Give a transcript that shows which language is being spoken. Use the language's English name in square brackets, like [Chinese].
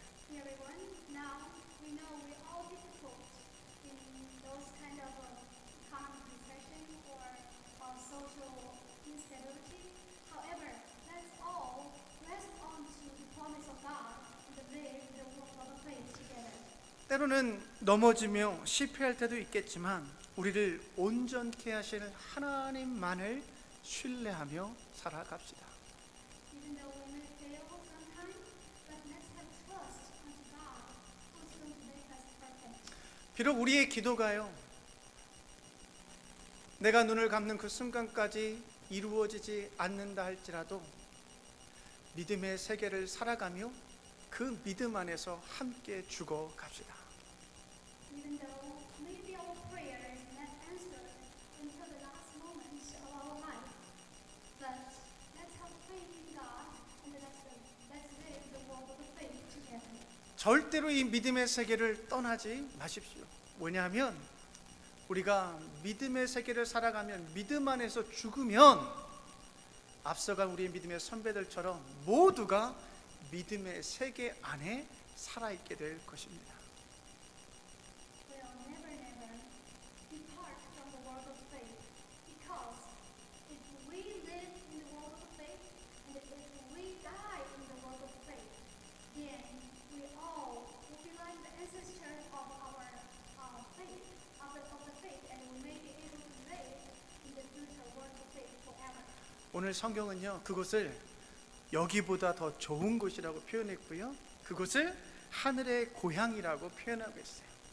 [English] Dear everyone, now we know we all difficult in those kind of economic recession or social instability. However, let's all rest onto the promise of God and live the walk of faith together. [Korean] 때로는 넘어지며 실패할 때도 있겠지만 우리를 온전케 하실 하나님만을 신뢰하며 살아갑시다. [English] Even though we may fail sometimes, but let's have trust unto God who's going to make us perfect. [Korean] 비록 우리의 기도가요 내가 눈을 감는 그 순간까지 이루어지지 않는다 할지라도 믿음의 세계를 살아가며 그 믿음 안에서 함께 죽어갑시다. [English] Even though maybe our prayer is not answered until the last moments of our life, but let's have faith in God and let's live the walk of faith together. [Korean] 절대로 이 믿음의 세계를 떠나지 마십시오. 왜냐하면 우리가 믿음의 세계를 살아가면 믿음 안에서 죽으면 앞서간 우리의 믿음의 선배들처럼 모두가 믿음의 세계 안에 살아있게 될 것입니다. [English] We'll never depart from the world of faith, because if we live in the world of faith and if we die in the world of faith, then we all will be like the ancestors of our faith, of the faith, and we may be able to live in the future world of faith forever. [Korean] 오늘 성경은요 그곳을 여기보다 더 좋은 곳이라고 표현했고요 그곳을 하늘의 고향이라고 표현하고 있어요.